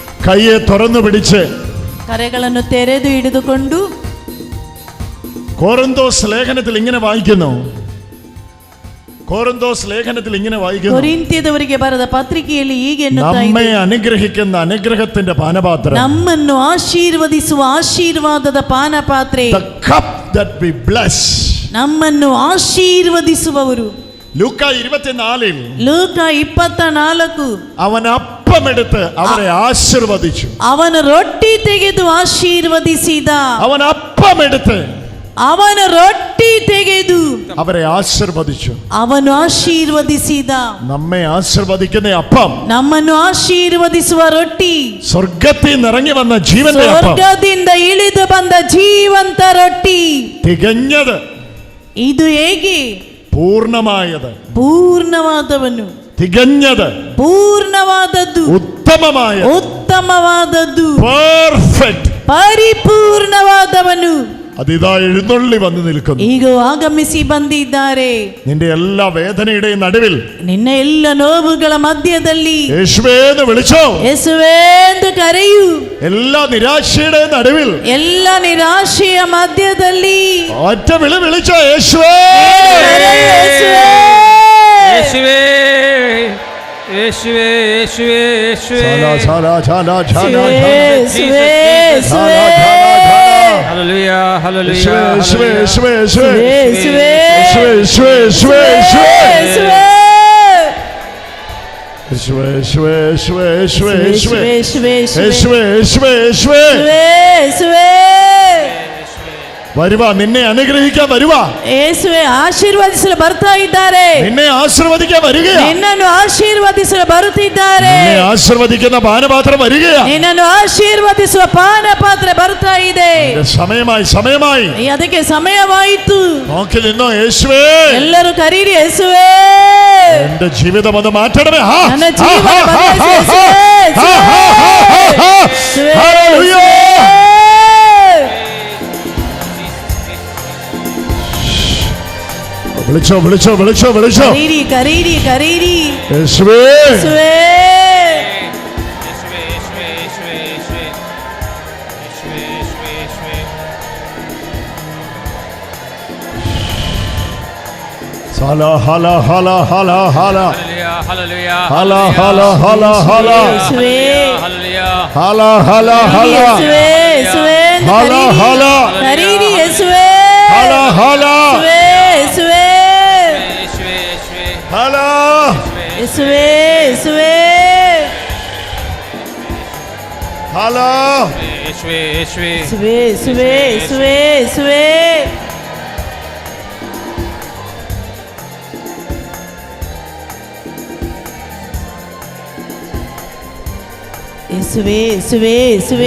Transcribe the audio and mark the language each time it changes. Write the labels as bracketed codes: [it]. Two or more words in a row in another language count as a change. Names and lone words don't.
[ml] കൈയെ തുറന്നു പിടിച്ച് [kn] കരಗಳನ್ನು ತೆರೆದು ಹಿಡಿದುಕೊಂಡು [ml] കോരിന്തോസ് ലേഖനത്തിൽ ഇങ്ങനെ വായിക്കുന്നു. കോരിന്തോസ് ലേഖനത്തിൽ ഇങ്ങനെ വായിക്കുന്നു. [kn] ಕೊರಿಂಥ್ಯದವರಿಗೆ ಬರೆದ ಪತ್ರಿಕೆಯಲ್ಲಿ ಹೀಗೆ [ml] നമ്മെ അനുഗ്രഹിക്കുന്ന അനുഗ്രഹത്തിന്റെ പാനപാത്രം, [kn] ನಮ್ಮನ್ನು ಆಶೀರ್ವದಿಸುವ ಆಶೀರ್ವಾದದ ಪಾನಪಾತ್ರೆ, [en] the cup that we bless, [kn] ನಮ್ಮನ್ನು ಆಶೀರ್ವದಿಸುವವರು. [ml] ലൂക്ക 24 [kn] ಲೂಕ 24 [ml] അവൻ അപ്പമെടുത്ത് അവരെ ആശീർവദിച്ചു. [kn] ಅವನ ರೊಟ್ಟಿ ತೆಗೆದು ಆಶೀರ್ವದಿಸಿದ. [ml] അവൻ അപ്പമെടുത്ത് [kn] ಅವನ ರೊಟ್ಟಿ ತೆಗೆದು [ml] അവരെ ആശീർവദിച്ചു. [kn] ಅವನು ಆಶೀರ್ವದಿಸಿದ. [ml] നമ്മെ ആശീർവദിക്കുന്ന അപ്പം, [kn] ನಮ್ಮನ್ನು ಆಶೀರ್ವದಿಸುವ ರೊಟ್ಟಿ, [ml] സ്വർഗ്ഗത്തിൽ നിന്ന് ഇറങ്ങി വന്ന ജീവന്റെ അപ്പം, [kn] ಸ್ವರ್ಗದಿಂದ ಇಳಿದು ಬಂದ ಜೀವಂತ ರೊಟ್ಟಿ. [ml] തികഞ്ഞത്, [kn] ಇದು ಹೇಗೆ? [ml] പൂർണ്ണമായത്, [kn] ಪೂರ್ಣವಾದವನು, [ml] തികഞ്ഞത്, [kn] ಪೂರ್ಣವಾದದ್ದು, [ml] ഉത്തമമായത്, പെർഫെക്റ്റ്, [kn] ಪರಿಪೂರ್ಣವಾದವನು [ml] അതിതാ എഴുന്നള്ളി വന്നു നിൽക്കുന്നു. [kn] ಈಗ ಆಗಮಿಸಿ ಬಂದಿದ್ದಾರೆ. [ml] നിന്റെ എല്ലാ വേദനയുടെയും നടുവിൽ, [kn] ನಿನ್ನ ಎಲ್ಲ ನೋವುಗಳ ಮಧ್ಯದಲ್ಲಿ [ml] യേശുവേ എന്ന് വിളിച്ചോ, [kn] ಯೇಸುವೇ ಎಂದು ಕರೆಯು. [ml] എല്ലാ നിരാശയുടെ നടുവിൽ, [kn] ಎಲ್ಲ ನಿರಾಶೆಯ ಮಧ್ಯದಲ್ಲಿ [ml] ഒറ്റ വിളി വിളിച്ചോ, യേശുവേ, [kn] ಯೇಸುವೇ, [ml] യേശുവേ, യേശുവേ, യേശുവേ, യേശുവേ, [kn] ಯೇಸುವೇ, ಯೇಸುವೇ, [ml] ഹല്ലേലൂയ, ഹല്ലേലൂയ, യേശുവേ, യേശുവേ, യേശുവേ, [kn] ಯೇಸುವೇ, [ml] യേശുവേ, യേശുവേ, യേശുവേ, [kn] ಯೇಸುವೇ, [ml] യേശുവേ, യേശുവേ, യേശുവേ, യേശുവേ, യേശുവേ, [kn] ಯೇಸುವೇ, [ml] യേശുവേ, യേശുവേ, യേശുവേ, [kn] ಯೇಸುವೇ, [ml] വരുവാ, നിന്നെ അനുഗ്രഹിക്കാൻ വരുവാ, [kn] ಯೇಸುವೇ ಆಶೀರ್ವದಿಸಲು ಬರ್ತಾ ಇದ್ದಾರೆ. [ml] നിന്നെ ആശീർവദിക്കാൻ വരികയാ, [kn] ನಿನ್ನನ್ನು ಆಶೀರ್ವದಿಸಲು ಬರುತ್ತಿದ್ದಾರೆ. [ml] നിന്നെ ആശീർവദിക്കുന്ന പാനപാത്രം വരികയാ, [kn] ನಿನ್ನನ್ನು ಆಶೀರ್ವದಿಸುವ ಪಾನಪಾತ್ರೆ ಬರ್ತಾ ಇದೆ. [ml] സമയമായി, സമയമായി, [kn] ಅದಕ್ಕೆ ಸಮಯವಾಯಿತು. [ml] നോക്കി നിന്നോ, യേശുവേ, [kn] ಎಲ್ಲರೂ ಕರೀರಿ, ಯೇಸುವೇ, [ml] എന്റെ ജീവിതം ഒന്ന് മാറ്റണമേ. [kn] ನನ್ನ ಜೀವನ ಬದಲಾಯಿಸು, ಯೇಸುವೇ, ಯೇಸುವೇ, [ml] ഹല്ലേലൂയ. വിളിച്ചോ, വിളിച്ചോ, വിളിച്ചോ, വിളിച്ചോ, [kn] ಕರೀರಿ, ಕರೀರಿ, ಕರೀರಿ, [ml] യേശുവേ, [kn] ಯೇಸುವೇ, ഹല ഹല ഹല ഹല ഹല [ml] ഹല്ലേലൂയ, ഹല ഹല ഹല ഹല [kn] ಯೇಸುವೇ, ഹല ഹല ഹല ಯೇಸುವೇ, ಯೇಸುವೇ ಎಂದು ഹല ഹല ಕರೀರಿ, ಯೇಸುವೇ, ഹല ഹല ಯೇಸುವೇ, ഹല ಯೇಸುವೇ, ಯೇಸುವೇ, ഹല [ml] യേശുവേ, യേശുവേ, [kn] ಯೇಸುವೇ, ಯೇಸುವೇ, ಯೇಸುವೇ, ಯೇಸುವೇ, ಯೇಸುವೇ, ಯೇಸುವೇ, ಯೇಸುವೇ,